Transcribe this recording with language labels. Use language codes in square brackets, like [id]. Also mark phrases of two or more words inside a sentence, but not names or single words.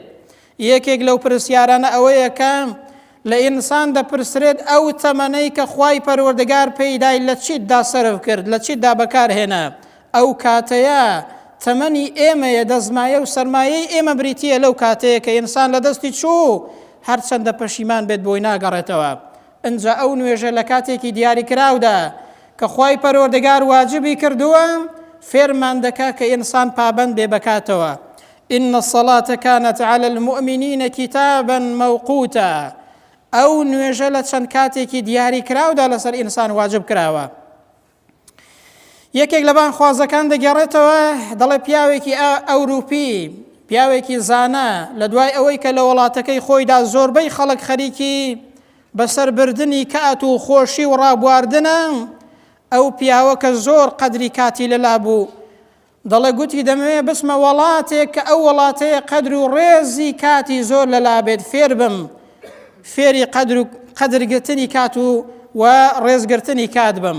[ckb] یەکێک لەو پرسیارانە ئەوەیە کە لە ئینسان دەپرسرێت ئەو تەمەنەی کە خوای پەروەردگار پێیدای لە چیتدا سەرف کرد، لە چیتدا بەکارهێنا، ئەو کاتەیە تەمەنی ئێمەیە، دەزمایە و سەرمایەی ئێمە بریتیە لەو کاتەیە کە ئینسان لە دەستی چوو هەرچەندە پەشیمان بێت بۆی ناگەڕێتەوە. ئەنجا ئەو نوێژە لە کاتێکی دیاریکراودا کە خوای پەروەردگار واجبی کردووە فێرمان دەکا کە ئینسان پابەند بێ بکاتەوە. [ar] إن الصلاة كانت على المؤمنين كتابا موقوتا. [ckb] ئەو نوێژە لە چەند کاتێکی دیاریکراودا لەسەر ئینسان واجب کراوە. یەکێک لە بانخوازەکان دەگەڕێتەوە دەڵێ پیاوێکی ئەوروپی، پیاوێکی زانە، لە دوای ئەوەی کە لە وڵاتەکەی خۆیدا زۆربەی خەڵک خەریکی بەسەربردنی کات و خۆشی و ڕابواردنە، ئەو پیاوە کە زۆر قەدری کاتی لەلا بوو دەڵێ گوتی دەمەوێت بچمە وڵاتێک کە ئەو وڵاتەیە قەدر و ڕێزی کاتی زۆر لەلا بێت، فێر بم، فێری قەدرگرتنی کات و ڕێزگرتنی کات بم.